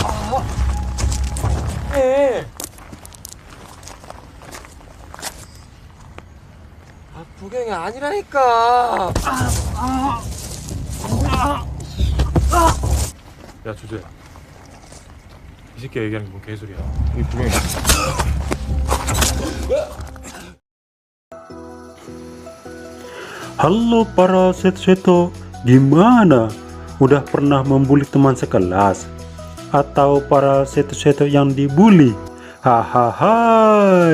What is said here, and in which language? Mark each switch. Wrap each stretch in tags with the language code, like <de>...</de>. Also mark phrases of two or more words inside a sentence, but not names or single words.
<ko>구경이 아니라니까. 야 주제, 이 새끼 얘기하는 게 뭔 개소리야. 이 구경이.</ko> <id>Halo para seto-seto, gimana? Udah pernah membuli teman sekelas? Atau para seto-seto yang dibully? Hahaha.</id>